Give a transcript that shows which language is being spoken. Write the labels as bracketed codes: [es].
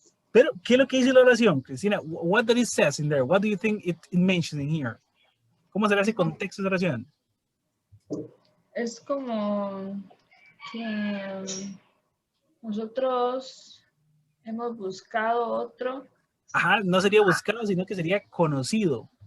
[es] Pero, ¿qué es lo que dice la oración, Cristina? [en] What does it says in there? What do you think it mentions in here? [es] ¿Cómo será ese contexto de oración? Es como que nosotros hemos buscado otro Ajá, no sería buscado, sino que sería conocido.